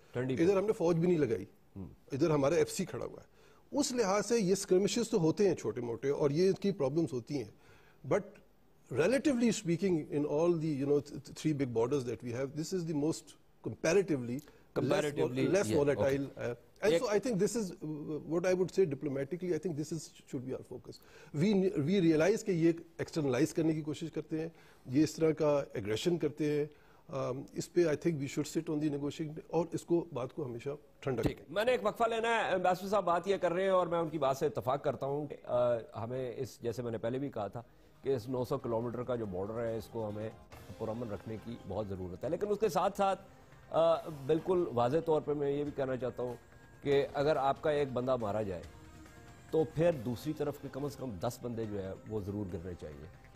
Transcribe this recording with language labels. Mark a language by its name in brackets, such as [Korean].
[Urdu] ادھر ہم نے فوج بھی نہیں لگائی, ادھر ہمارا ایف سی کھڑا ہوا ہے. اس لحاظ سے یہ اسکرمشز تو ہوتے ہیں چھوٹے موٹے اور یہ کی پرابلمس ہوتی ہیں, [English] But relatively speaking in all the 3 big borders that we have, this is the most comparatively less volatile. And so I think this is what I would say diplomatically, I think this should be our focus. We realize [Urdu] کہ یہ externalize کرنے کی کوشش کرتے ہیں, یہ اس طرح کا aggression کرتے ہیں, اس پہ [English] I think we should sit on the negotiating [Urdu] اور اس کو بات کو ہمیشہ ٹھنڈا کریں. میں نے ایک وقفہ لینا ہے. امبیسڈر صاحب بات یہ کر رہے ہیں اور میں ان کی بات سے اتفاق کرتا ہوں کہ ہمیں اس, جیسے میں نے پہلے بھی کہا تھا کہ اس 900 کلومیٹر کا جو بارڈر ہے اس کو ہمیں پرامن رکھنے کی بہت ضرورت ہے, لیکن اس کے ساتھ ساتھ بالکل واضح طور پہ میں یہ بھی کہنا چاہتا ہوں کہ اگر آپ کا ایک بندہ مارا جائے تو پھر دوسری طرف کے کم از کم 10 بندے جو ہے وہ ضرور گرنے چاہیے.